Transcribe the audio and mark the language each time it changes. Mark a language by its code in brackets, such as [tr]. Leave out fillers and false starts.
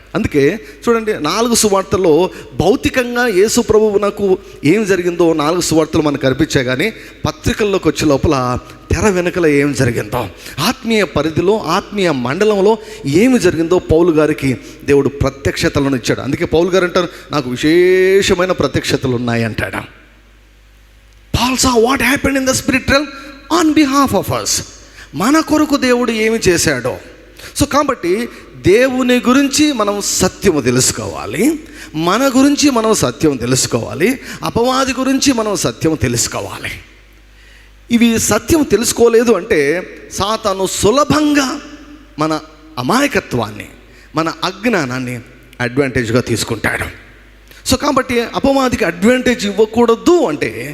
[te] అందుకే చూడండి, 4 సువార్తల్లో భౌతికంగా యేసు ప్రభువునకు ఏం జరిగిందో 4 సువార్తలు మనకు కనిపించాయి. కానీ పత్రికల్లోకి వచ్చే లోపల తెర వెనుకల ఏం జరిగిందో, ఆత్మీయ పరిధిలో, ఆత్మీయ మండలంలో ఏమి జరిగిందో పౌలు గారికి దేవుడు ప్రత్యక్షతలను ఇచ్చాడు. అందుకే పౌలు గారు అంటారు, నాకు విశేషమైన ప్రత్యక్షతలు ఉన్నాయి అంటాడు. [en] Paul saw what happened in the spirit realm on behalf of us. [te] మన కొరకు దేవుడు ఏమి చేశాడో. సో కాబట్టి దేవుని గురించి మనం సత్యము తెలుసుకోవాలి, మన గురించి మనం సత్యం తెలుసుకోవాలి, అపవాది గురించి మనం సత్యం తెలుసుకోవాలి. ఇవి సత్యం తెలుసుకోలేదు అంటే సాతాను సులభంగా మన అమాయకత్వాన్ని, మన అజ్ఞానాన్ని అడ్వాంటేజ్గా తీసుకుంటాడు. సో కాబట్టి అపవాదికి అడ్వాంటేజ్ ఇవ్వకూడదు అంటే